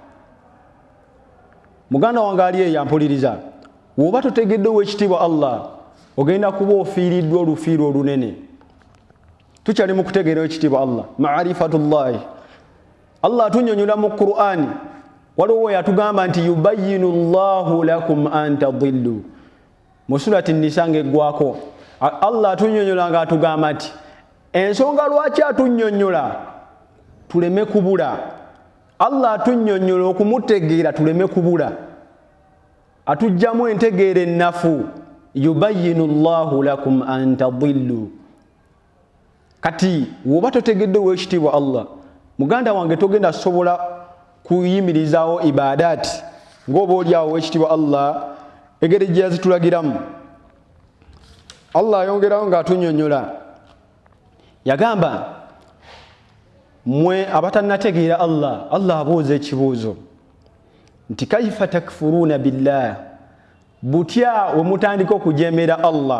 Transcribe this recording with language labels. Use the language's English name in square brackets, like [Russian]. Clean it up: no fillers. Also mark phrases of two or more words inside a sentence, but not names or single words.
[Ganda] Muganda wange ali eyo ampuliriza, bw'oba totegedde ow'ekitiibwa Allah ogenda kuba ofiiriddwa olufiiro olunene. Tukyali mu kutegeera ow'ekitiibwa Allah, ma'rifatullahi. Allah atunnyonnyola mu Qur'ani, waliwo yatugamba nti [Arabic] يبين الله لكم أن تضلوا. [Ganda] Mu surati Nisa ng'eggwako Allah atunnyonnyola ng'atugamba nti ensonga lwaki atunnyonnyola tuleme kubula. Allah atunnyonnyola okumutegeera tuleme kubula. atujjamu entegeera ennafu. [Arabic] يبين الله لكم أن تضلوا. [Ganda] Kati woba totegedde weekitiibwa Allah, muganda wange togenda sobola kuyimirizaawo ibadaati ng'oba oliawo weekitiibwa Allah engeri gye yazitulagiramu. Allah ayongerawo ng'atunnyonnyola, yagamba mmwe abatannategeera Allah abuuza ekibuuzo nti [Arabic] كيف تكفرون بالله, [Ganda] butya we mutandika okujeemera Allah.